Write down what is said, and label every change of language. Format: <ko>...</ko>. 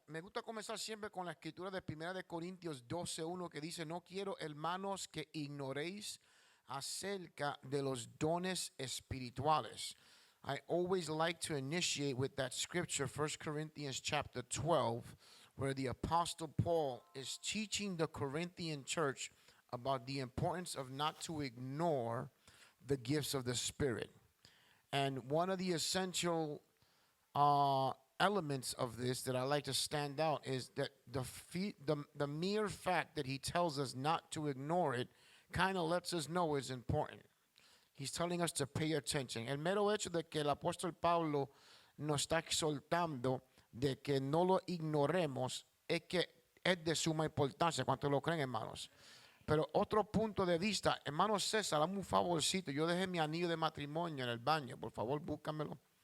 <es>Me gusta comenzar siempre con la escritura de 1 Corintios 12:1 que dice: no quiero, hermanos, que ignoréis acerca de los dones espirituales.</es> <en>I always like to initiate with that scripture, 1 Corinthians chapter 12, where the Apostle Paul is teaching the Corinthian church about the importance of not to ignore the gifts of the Spirit. And one of the essential elements of this that I like to stand out is that the mere fact that he tells us not to ignore it kind of lets us know it's important. He's telling us to pay attention.</en> <es>El mero hecho de que el apóstol Pablo nos está exhortando de que no lo ignoremos es que es de suma importancia. ¿Cuántos lo creen, hermanos? Pero otro punto de vista, hermano César, dame un favorcito. Yo dejé mi anillo de matrimonio en el baño. Por favor, búscamelo.</es>